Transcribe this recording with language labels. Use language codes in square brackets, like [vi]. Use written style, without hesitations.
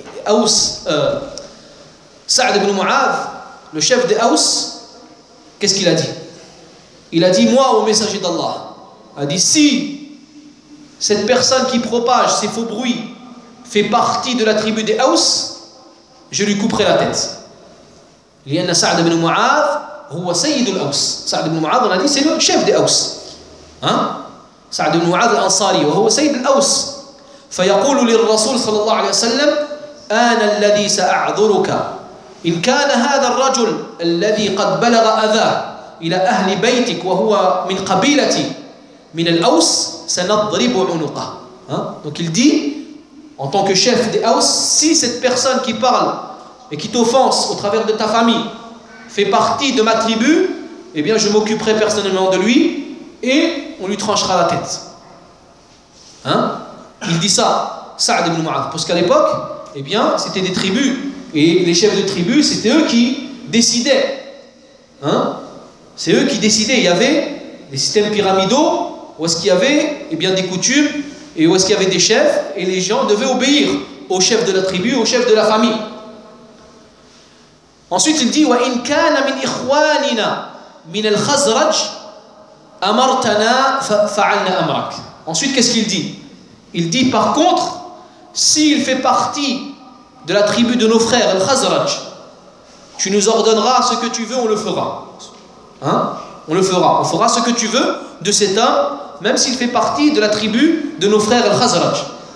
[fr] Alors, Sa'd ibn Mu'adh, le chef des Aous, qu'est-ce qu'il a dit ? Il a dit, moi, au messager d'Allah, a dit, si cette personne qui propage ces faux bruits fait partie de la tribu des Aous, je lui couperai la tête. [ar] لأن سعد بن معاذ هو سيد الأوس. سعد بن معاذ الذي سيد الشيف دي أوس. سعد بن معاذ الأنصاري وهو سيد الأوس. فيقول للرسول صلى الله عليه وسلم أنا الذي سأعذرك إن كان هذا الرجل الذي قد بلغ أذى إلى أهل بيتك وهو من قبيلتي من الأوس سنضرب عنقه. [fr] Donc il dit, en tant que chef des Aous, si cette personne qui parle et qui t'offense au travers de ta famille fait partie de ma tribu, eh bien je m'occuperai personnellement de lui et on lui tranchera la tête. Il dit ça, Sa'd ibn Mu'adh, parce qu'à l'époque, eh bien c'était des tribus et les chefs de tribus, c'était eux qui décidaient. C'est eux qui décidaient. Il y avait des systèmes pyramidaux où est-ce qu'il y avait, eh bien, des coutumes et où est-ce qu'il y avait des chefs, et les gens devaient obéir au chef de la tribu, au chef de la famille. Ensuite, il dit: [ar] وَإِنْ كَانَ مِنْ إِخْوَانِنَا مِنَ الْخَزْرَجِ أَمَرْتَنَا فَعَلْنَا أَمْرَكَ. [fr] Ensuite, qu'est-ce qu'il dit? Il dit: par contre, s'il fait partie de la tribu de nos frères, le Khazraj, tu nous ordonneras ce que tu veux, on le fera. On le fera. On fera ce que tu veux de cet homme, même s'il fait partie de la tribu de nos frères, le Khazraj.